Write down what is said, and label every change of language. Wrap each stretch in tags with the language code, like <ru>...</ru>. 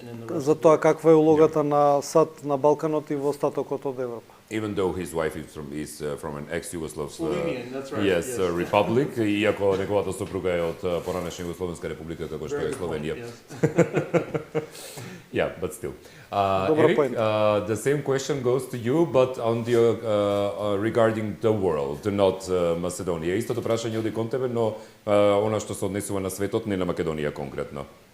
<mk>За тоа каква е улогата на САД на Балканот и во остатокот од Европа.</mk> <en>Even though his wife is from an ex-Yugoslav republic,</en> <mk>иако неговата сопруга е од поранешна Југословенска република како што е Словенија.</mk> <en>Yeah, but still. Eric, the same question goes to you, but on the regarding the world, not Macedonia.</en> <mk>Истото прашање оди кон тебе, но она што се однесува на светот, не на Македонија конкретно.</mk>